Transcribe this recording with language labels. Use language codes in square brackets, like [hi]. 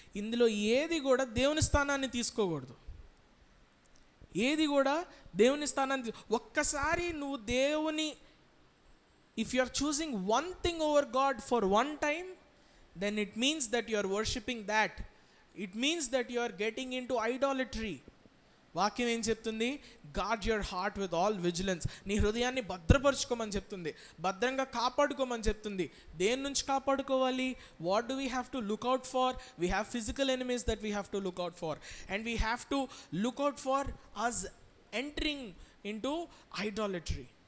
[te] ఇందులో ఏది కూడా దేవుని స్థానాన్ని తీసుకోకూడదు. ఏది కూడా దేవుని స్థానాన్ని ఒక్కసారి నువ్వు దేవుని, [en] If you are choosing one thing over god for one time, then it means that you are worshipping that. It means that you are getting into idolatry. [te] వాక్యం ఏం చెప్తుంది? [en] Guard your heart with all vigilance. [te] నీ హృదయాన్ని భద్రపరచుకోమని చెప్తుంది, భద్రంగా కాపాడుకోమని చెప్తుంది. దేని నుంచి కాపాడుకోవాలి? [en] What do we have to look out for? We have physical enemies that we have to look out for, and we have to look out for us entering into idolatry.